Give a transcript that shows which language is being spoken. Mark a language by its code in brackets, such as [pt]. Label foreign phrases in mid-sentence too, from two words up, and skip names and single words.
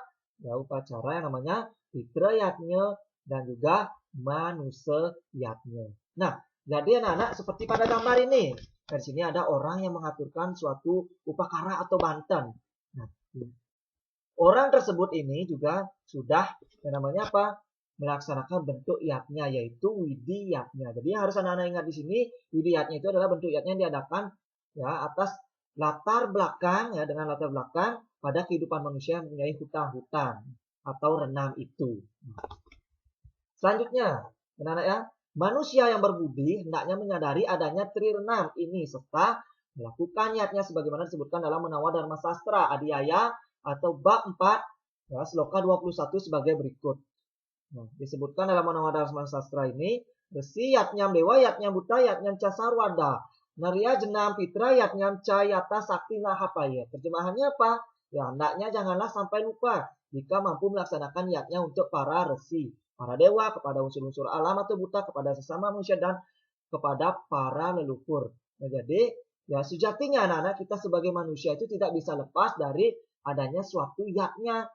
[id] Ya, upacara yang namanya fitra yatnya dan juga manusia yatnya. Nah, jadi anak-anak seperti pada gambar ini. Di sini ada orang yang mengaturkan suatu upakara atau banten. Nah, orang tersebut ini juga sudah yang namanya apa? Melaksanakan bentuk yatnya yaitu widi yatnya. Jadi harus anak-anak ingat di sini widi yatnya itu adalah bentuk yatnya yang diadakan ya atas latar belakang ya dengan latar belakang pada kehidupan manusia yang mempunyai hutang-hutang atau renam itu. Selanjutnya, anak-anak ya, manusia yang berbudi hendaknya menyadari adanya tri renam ini serta melakukan yatnya sebagaimana disebutkan dalam Menawa Dharma Sastra Adiaya atau bab 4 ya, sloka 21 sebagai berikut. Nah, disebutkan dalam Menawa Dharma Sastra ini, [sa] ऋषि यज्ञं देव यज्ञं भूत यज्ञं चसर्वदा. नृ यज्ञं पितृ यज्ञं चयथा शक्ति नहापयेत्. [id] Terjemahannya apa? Ya, hendaknya janganlah sampai lupa jika mampu melaksanakan yatnya untuk para resi, para dewa, kepada unsur-unsur alam atau buta, kepada sesama manusia dan kepada para leluhur. Nah, jadi ya sejatinya anak-anak kita sebagai manusia itu tidak bisa lepas dari adanya suatu yatnya.